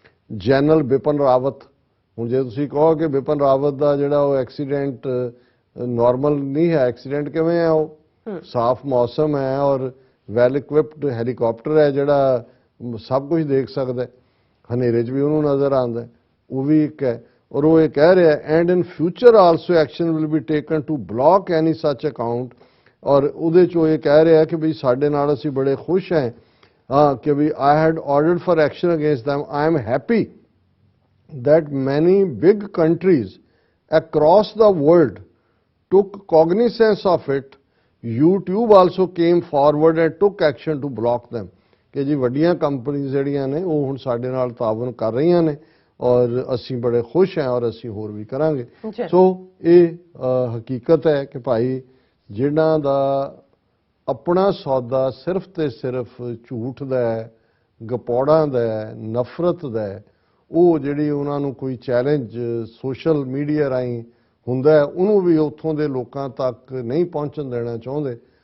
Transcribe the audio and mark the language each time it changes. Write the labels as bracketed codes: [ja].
[pa] General Bipan Rawat, ਹੁਣ ਜੇ ਤੁਸੀਂ ਕਹੋ ਕਿ ਬਿਪਨ ਰਾਵਤ ਦਾ ਜਿਹੜਾ ਉਹ ਐਕਸੀਡੈਂਟ ਨਾਰਮਲ ਨਹੀਂ ਹੈ, ਐਕਸੀਡੈਂਟ ਕਿਵੇਂ ਹੈ, ਉਹ ਸਾਫ਼ ਮੌਸਮ ਹੈ ਔਰ ਵੈਲ ਇਕਵਿਪਡ ਹੈਲੀਕਾਪਟਰ ਹੈ ਜਿਹੜਾ ਸਭ ਕੁਝ ਦੇਖ ਸਕਦਾ, ਹਨੇਰੇ 'ਚ ਵੀ ਉਹਨੂੰ ਨਜ਼ਰ ਆਉਂਦਾ, ਉਹ ਵੀ ਇੱਕ ਹੈ। ਔਰ ਉਹ ਇਹ ਕਹਿ ਰਿਹਾ [en] And in future also action will be taken to block any such account. [pa] ਔਰ ਉਹਦੇ 'ਚੋਂ ਇਹ ਕਹਿ ਰਿਹਾ ਕਿ ਵੀ ਸਾਡੇ ਨਾਲ ਅਸੀਂ ਬੜੇ ਖੁਸ਼ ਹਾਂ ਕਿ ਵੀ [en] I had ordered for action against them। I am happy that many big countries across the world took cognizance of it। YouTube also came forward and took action to block them। [pa] ਕਿ ਜੀ ਵੱਡੀਆਂ ਕੰਪਨੀਆਂ ਜਿਹੜੀਆਂ ਨੇ ਉਹ ਹੁਣ ਸਾਡੇ ਨਾਲ ਤਾਵਨ ਕਰ ਰਹੀਆਂ ਨੇ ਔਰ ਅਸੀਂ ਬੜੇ ਖੁਸ਼ ਹਾਂ ਔਰ ਅਸੀਂ ਹੋਰ ਵੀ ਕਰਾਂਗੇ। ਸੋ ਇਹ ਹਕੀਕਤ ਹੈ ਕਿ ਭਾਈ ਜਿਨ੍ਹਾਂ ਦਾ ਆਪਣਾ ਸੌਦਾ ਸਿਰਫ ਤੇ ਸਿਰਫ ਝੂਠ ਦਾ ਹੈ, ਗਪੌੜਾਂ ਦਾ ਹੈ, ਨਫ਼ਰਤ ਦਾ ਹੈ, ਉਹ ਜਿਹੜੀ ਉਹਨਾਂ ਨੂੰ ਕੋਈ ਚੈਲੰਜ ਸੋਸ਼ਲ ਮੀਡੀਆ ਰਾਹੀਂ ਹੁੰਦਾ ਹੈ ਉਹਨੂੰ ਵੀ ਉੱਥੋਂ ਦੇ ਲੋਕਾਂ ਤੱਕ ਨਹੀਂ ਪਹੁੰਚਣ ਦੇਣਾ ਚਾਹੁੰਦੇ।